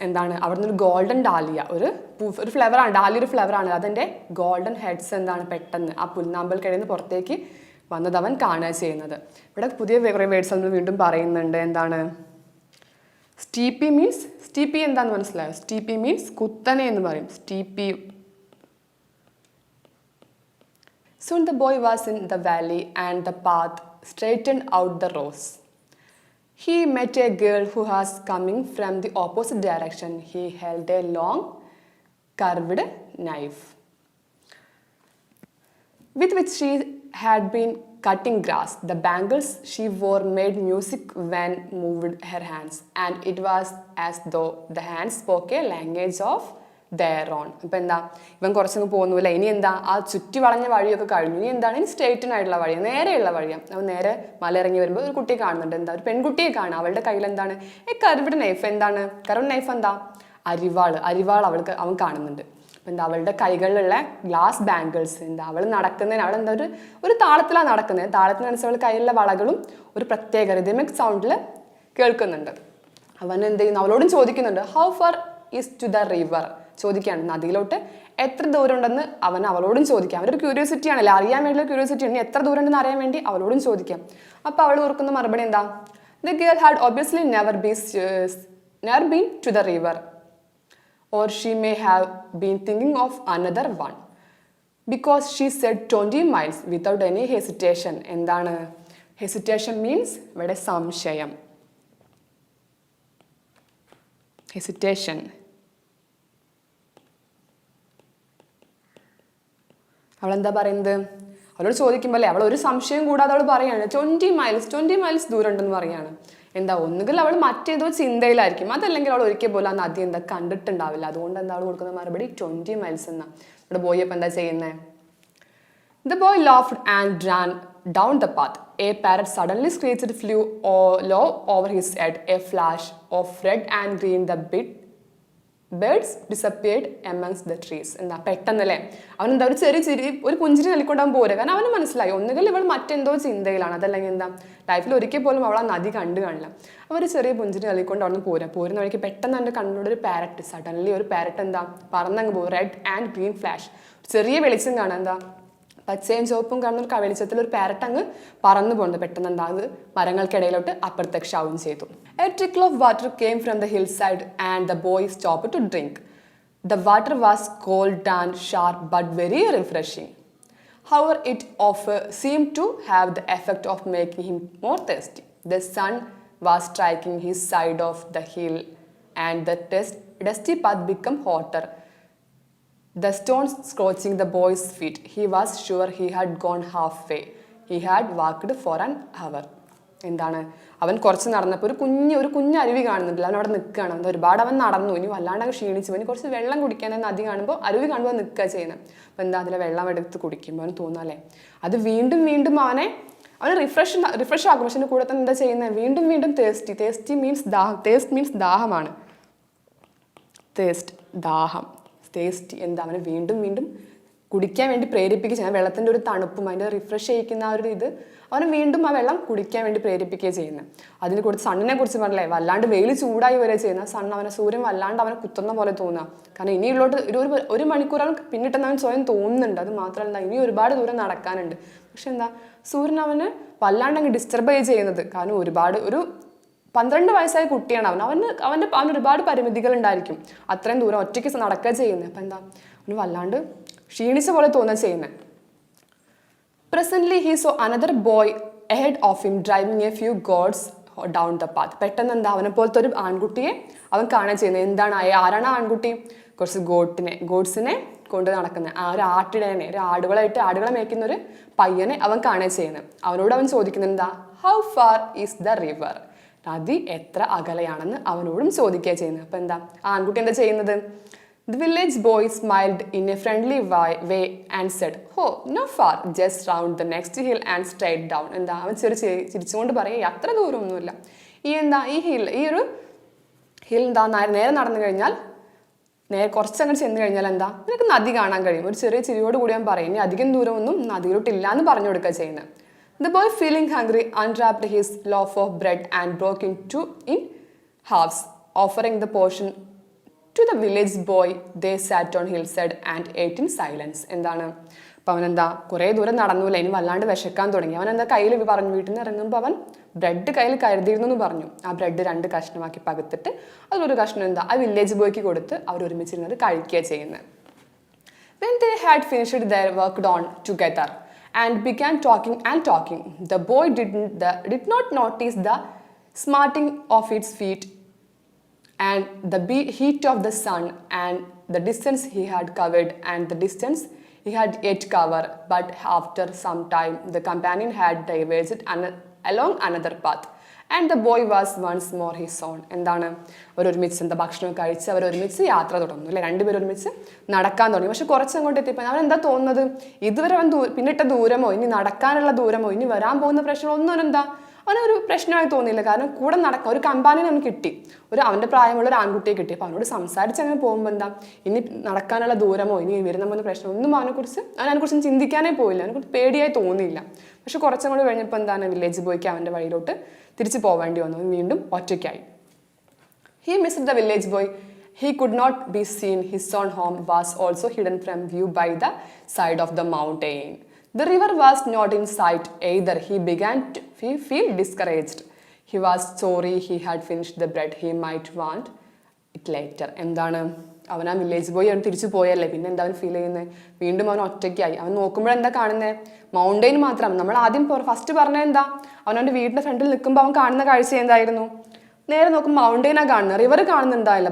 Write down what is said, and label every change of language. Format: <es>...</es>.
<ml>എന്താണ് അവിടുന്ന് ഒരു ഗോൾഡൻ ഡാലിയ, ഒരു ഫ്ലവറാണ്, ഡാലിയ ഒരു ഫ്ലവറാണ്, അതിൻ്റെ ഗോൾഡൻ ഹെഡ്സ് എന്താണ് പെട്ടെന്ന് ആ പുൽനാമ്പൽ കഴിയുന്ന പുറത്തേക്ക് വന്നത് അവൻ കാണുക ചെയ്യുന്നത്. ഇവിടെ പുതിയ കുറേ വേർഡ്സ് നമ്മൾ വീണ്ടും പറയുന്നുണ്ട്. എന്താണ് സ്റ്റീപ്പി മീൻസ്, സ്റ്റീപ്പി എന്താണെന്ന് മനസ്സിലായോ? സ്റ്റീപ്പി മീൻസ് കുത്തനെ എന്ന് പറയും, സ്റ്റീപ്പി.</ml> <en>Soon the boy was in the valley and the path straightened out the rows. He met a girl who was coming from the opposite direction. He held a long, curved knife with which she had been cutting grass. The bangles she wore made music when moved her hands, and it was as though the hands spoke a language of their own.</en> <ml>അപ്പം എന്താ, ഇവൻ കുറച്ചങ്ങ് പോകുന്നില്ല, ഇനി എന്താ ആ ചുറ്റി വളഞ്ഞ വഴിയൊക്കെ കഴിഞ്ഞു, ഇനി എന്താണ് ഇനി സ്ട്രേറ്റൻ ആയിട്ടുള്ള വഴിയാണ്, നേരെയുള്ള വഴിയാണ്. അവൻ നേരെ മല ഇറങ്ങി വരുമ്പോൾ ഒരു കുട്ടിയെ കാണുന്നുണ്ട്. എന്താ, ഒരു പെൺകുട്ടിയെ കാണും. അവളുടെ കയ്യിൽ എന്താണ് കർവ്ഡ് നൈഫ്. എന്താണ് കർവ്ഡ് നൈഫ്? എന്താ അരിവാൾ അവൻ കാണുന്നുണ്ട്. അപ്പം എന്താ അവളുടെ കൈകളിലുള്ള ഗ്ലാസ് ബാംഗിൾസ്, എന്താ അവൾ നടക്കുന്നതിന് അവളെന്താ ഒരു താളത്തിലാണ് നടക്കുന്നത്. താളത്തിനനുസരിച്ച് അവൾ കയ്യിലുള്ള വളകളും ഒരു പ്രത്യേക റിതമിക് സൗണ്ടിൽ കേൾക്കുന്നുണ്ട്. അവൻ എന്ത് ചെയ്യുന്നു, അവളോടും ചോദിക്കുന്നുണ്ട്</ml> <en>How far is to the river.</en> <ml>ചോദിക്കുകയാണ് നദിയിലോട്ട് എത്ര ദൂരം ഉണ്ടെന്ന് അവളോടും ചോദിക്കാം. അവരൊരു ക്യൂരിയോസിറ്റി ആണല്ലോ, അറിയാൻ വേണ്ടിയുള്ള ക്യൂരിയോസിറ്റി ആണ്, എത്ര ദൂരം ഉണ്ടെന്ന് അറിയാൻ വേണ്ടി അവളോടും ചോദിക്കാം. അപ്പോൾ അവൾ ഓർക്കുന്ന മറുപടി എന്താ,</ml> <en>The girl had obviously never been to the river, or she may have been thinking of another one, because she said 20 miles without any hesitation.</en> <ml>എന്താണ് hesitation means ഇവിടെ സംശയം, hesitation. അവളെന്താ പറയുന്നത്, അവളോട് ചോദിക്കുമ്പോൾ അല്ലേ അവൾ ഒരു സംശയം കൂടാതെ അവൾ പറയാണ് 20 മൈൽസ് ദൂരം ഉണ്ടെന്ന് പറയാണ്. എന്താ ഒന്നുകിൽ അവൾ മറ്റേതോ ചിന്തയിലായിരിക്കും, അതല്ലെങ്കിൽ അവൾ ഒരിക്കൽ പോലും ആ നദി എന്താ കണ്ടിട്ടുണ്ടാവില്ല. അതുകൊണ്ട് എന്താ അവൾ കൊടുക്കുന്ന മറുപടി 20 മൈൽസ് എന്നാ. ഇവിടെ ബോയ് അപ്പം എന്താ ചെയ്യുന്നത്,</ml> <en>The boy laughed and ran down the path. A parrot suddenly screeched, flew low over his head. A flash of red and green, the birds disappeared amongst the trees.</en> <ml>എന്താ പെട്ടെന്നല്ലേ അവൻ എന്താ ഒരു പുഞ്ചിരി നൽകിക്കൊണ്ടാകും പോരുക. കാരണം അവന് മനസ്സിലായി ഒന്നുകിൽ ഇവൾ മറ്റെന്തോ ചിന്തയിലാണ്, അതല്ലെങ്കിൽ എന്താ ലൈഫിൽ ഒരിക്കൽ പോലും അവൾ ആ നദി കണ്ടു കാണില്ല. അവർ ചെറിയ പുഞ്ചിരി നൽകിക്കൊണ്ട് അവിടെ നിന്ന് പോരുന്ന വഴിക്ക് പെട്ടെന്ന് എൻ്റെ കണ്ണിലൂടെ ഒരു പാരറ്റ്, സഡൻലി ഒരു പാരറ്റ് എന്താ പറന്നങ്ങ് പോകും. റെഡ് ആൻഡ് ഗ്രീൻ ഫ്ലാഷ്, ചെറിയ വെളിച്ചം കാണാം, എന്താ പച്ചയും ചുവപ്പും കാണുന്ന ഒരു വെളിച്ചത്തിൽ ഒരു പാരറ്റ് അങ്ങ് പറന്നു പോകുന്നത്. പെട്ടെന്ന് എന്താ അത് മരങ്ങൾക്കിടയിലോട്ട് അപ്രത്യക്ഷമാവുകയും ചെയ്തു.</ml> <en>A trickle of water came from the hillside and the boy stopped to drink. The water was cold and sharp but very refreshing. However, it seemed to have the effect of making him more thirsty. The sun was striking his side of the hill and the dusty path became hotter. The stones scorching the boy's feet. He was sure he had gone halfway. He had walked for an hour.</en> <ml>എന്താണ് അവൻ കുറച്ച് നടന്നപ്പോൾ ഒരു കുഞ്ഞ് അരുവി കാണുന്നുണ്ടല്ലോ, അവൻ അവിടെ നിൽക്കുകയാണ്. എന്താ ഒരുപാട് അവൻ നടന്നു, ഇനി വല്ലാണ്ട് ക്ഷീണിച്ചു, ഇനി കുറച്ച് വെള്ളം കുടിക്കാൻ നദി കാണുമ്പോൾ അരുവി കാണുമ്പോൾ നിൽക്കുക ചെയ്യുന്നത്. അപ്പോൾ എന്താ അതിലെ വെള്ളം എടുത്ത് കുടിക്കുമ്പോൾ അവന് തോന്നാല്ലേ അത് വീണ്ടും വീണ്ടും അവനെ റിഫ്രഷ് ആക്കും. പക്ഷെ കൂടെ തന്നെ എന്താ ചെയ്യുന്നത്, വീണ്ടും വീണ്ടും തേസ്റ്റ് മീൻസ് ദാഹമാണ്. തേസ്റ്റ് ദാഹം, തേസ്റ്റ് എന്താ അവനെ വീണ്ടും വീണ്ടും കുടിക്കാൻ വേണ്ടി പ്രേരിപ്പിക്കുക, വെള്ളത്തിൻ്റെ ഒരു തണുപ്പും അതിൻ്റെ റിഫ്രഷ് ചെയ്യിക്കുന്ന ആ ഒരു ഇത് അവനെ വീണ്ടും ആ വെള്ളം കുടിക്കാൻ വേണ്ടി പ്രേരിപ്പിക്കുകയാണ് ചെയ്യുന്നത്. അതിനെ കുറിച്ച് സണ്ണിനെ കുറിച്ച് പറഞ്ഞില്ലേ, വല്ലാണ്ട് വെയിൽ ചൂടായി വരെ ചെയ്യുന്ന സണ്ണ് അവനെ സൂര്യൻ വല്ലാണ്ട് അവനെ കുത്തുന്ന പോലെ തോന്നുക. കാരണം ഇനിയുള്ളോട്ട് ഒരു മണിക്കൂറാണ് പിന്നിട്ടെന്ന് അവൻ സ്വയം തോന്നുന്നുണ്ട്. അത് മാത്രമല്ല ഇനി ഒരുപാട് ദൂരം നടക്കാനുണ്ട്. പക്ഷെ എന്താ സൂര്യൻ അവന് വല്ലാണ്ട് അങ്ങ് ഡിസ്റ്റർബ് ചെയ്യുന്നത്. കാരണം ഒരു 12 വയസ്സായ കുട്ടിയാണ് അവന് ഒരുപാട് പരിമിതികൾ ഉണ്ടായിരിക്കും. അത്രയും ദൂരം ഒറ്റയ്ക്ക് നടക്കുക ചെയ്യുന്നത്. അപ്പം എന്താ അവന് വല്ലാണ്ട് ക്ഷീണിച്ച പോലെ തോന്നുക ചെയ്യുന്നത്.</ml> <en>Presently he saw another boy ahead of him driving a few goats down the path.</en> <ml>പെട്ടെന്ന് എന്താ അവനെ പോലത്തെ ഒരു ആൺകുട്ടിയെ അവൻ കാണുക ചെയ്യുന്നത്. എന്താണ് ആരാണ് ആ ആൺകുട്ടി? കുറച്ച് ഗോഡ്സിനെ കൊണ്ട് നടക്കുന്ന ഒരു ആട്ടിടനെ, ഒരു ആടുകളെ മേയ്ക്കുന്ന ഒരു പയ്യനെ അവൻ കാണുക ചെയ്യുന്നത്. അവനോട് അവൻ ചോദിക്കുന്നത് എന്താ?</ml> <en>How far is the river?</en> <ml>നദി എത്ര അകലെയാണെന്ന് അവനോടും ചോദിക്കുക ചെയ്യുന്നത്. അപ്പം എന്താ ആ ആൺകുട്ടി എന്താ ചെയ്യുന്നത്? The village boy smiled in a friendly way and said, "Oh, no far, just round the next hill and straight down." എന്താ അവൻ ചിരിച്ചുകൊണ്ട് പറയുക, അത്ര ദൂരമൊന്നുമില്ല. ഈ ഒരു ഹിൽ എന്താ നേരെ നടന്നു കഴിഞ്ഞാൽ കുറച്ചങ്ങോട്ട് ചെന്ന് കഴിഞ്ഞാൽ എന്താ നിനക്ക് നദി കാണാൻ കഴിയും. ഒരു ചെറിയ ചിരിയോട് കൂടി അവൻ പറയും, ഇനി അധികം ദൂരമൊന്നും നദിയിലോട്ടില്ല എന്ന് പറഞ്ഞു കൊടുക്കുക ചെയ്യുന്നത്.</ml> <en>The boy, feeling hungry, unwrapped his loaf of bread and broke into in halves, offering the portion to the village boy. They sat on hillside and ate in silence.</en> <ml>എന്താണ് അപ്പം അവനെന്താ കുറേ ദൂരം നടന്നില്ല, ഇനി വല്ലാണ്ട് വിശക്കാൻ തുടങ്ങി. അവനെന്താ കയ്യിൽ പറഞ്ഞു, വീട്ടിൽ നിന്ന് ഇറങ്ങുമ്പോൾ അവൻ ബ്രെഡ് കയ്യിൽ കരുതിയിരുന്നു എന്ന് പറഞ്ഞു. ആ ബ്രെഡ് 2 കഷ്ണമാക്കി പകുത്തിട്ട് അതിലൊരു കഷ്ണം എന്താ ആ വില്ലേജ് ബോയ്ക്ക് കൊടുത്ത് അവർ ഒരുമിച്ചിരുന്നത് കഴിക്കുക ചെയ്യുന്നത്.</ml> <en>When they had finished their work on together and began talking, the boy did not notice the smarting of its feet and the heat of the sun and the distance he had covered and the distance he had yet covered. But after some time the companion had diverged along another path and the boy was once more his own.</en> <ml>എന്താണ് അവരൊരുമിച്ച് എന്താ ഭക്ഷണമൊക്കെ കഴിച്ച് അവരൊരുമിച്ച് യാത്ര തുടങ്ങുന്നു അല്ലേ, രണ്ടുപേരും ഒരുമിച്ച് നടക്കാൻ തുടങ്ങി. പക്ഷെ കുറച്ചങ്ങോട്ട് എത്തിയപ്പോൾ അവൻ എന്താ തോന്നുന്നത്? ഇതുവരെ അവൻ പിന്നിട്ട ദൂരമോ ഇനി നടക്കാനുള്ള ദൂരമോ ഇനി വരാൻ പോകുന്ന പ്രശ്നമോ ഒന്നും അവനൊരു പ്രശ്നമായി തോന്നിയില്ല. കാരണം കൂടെ നടക്കാൻ ഒരു കമ്പാനിയൻ അവന് കിട്ടി, അവൻ്റെ പ്രായമുള്ള ഒരു ആൺകുട്ടിയെ കിട്ടി. അപ്പോൾ അവനോട് സംസാരിച്ച് അങ്ങനെ പോകുമ്പോൾ എന്താ ഇനി നടക്കാനുള്ള ദൂരമോ ഇനി വരുന്ന പോകുന്ന പ്രശ്നം ഒന്നും അതിനെക്കുറിച്ച് ചിന്തിക്കാനേ പോയില്ല. അവനെക്കുറിച്ച് പേടിയായി തോന്നിയില്ല. പക്ഷെ കുറച്ചങ്ങോട്ട് കഴിഞ്ഞപ്പോൾ എന്താണ് വില്ലേജ് ബോയ്ക്ക് അവൻ്റെ വഴിയിലോട്ട് തിരിച്ചു പോവേണ്ടി വന്നു. വീണ്ടും ഒറ്റയ്ക്കായി.</ml> <en>He missed the village boy. He could not be seen. His own home was also hidden from view by the side of the mountain. The river was not in sight either. He began to feel discouraged. He was sorry he had finished the bread. He might want it later.</en> <ml>എന്താണ് അവൻ ആ village boy അവൻ തിരിച്ചു പോയല്ലേ, പിന്നെ എന്താ അവൻ feel ചെയ്യുന്നത്? വീണ്ടും അവൻ ഒറ്റയ്ക്കായി. അവൻ നോക്കുമ്പോഴെന്താ കാണുന്നത്? മൗണ്ടെയിൻ മാത്രം. നമ്മൾ ആദ്യം ഫസ്റ്റ് പറഞ്ഞത് എന്താ? അവനവൻ്റെ വീടിൻ്റെ ഫ്രണ്ടിൽ നിൽക്കുമ്പോൾ അവൻ കാണുന്ന കാഴ്ച എന്തായിരുന്നു? നേരെ നോക്കുമ്പോൾ മൗണ്ടെയിനാണ് കാണുന്നത്, റിവർ കാണുന്നുണ്ടായില്ല.</ml>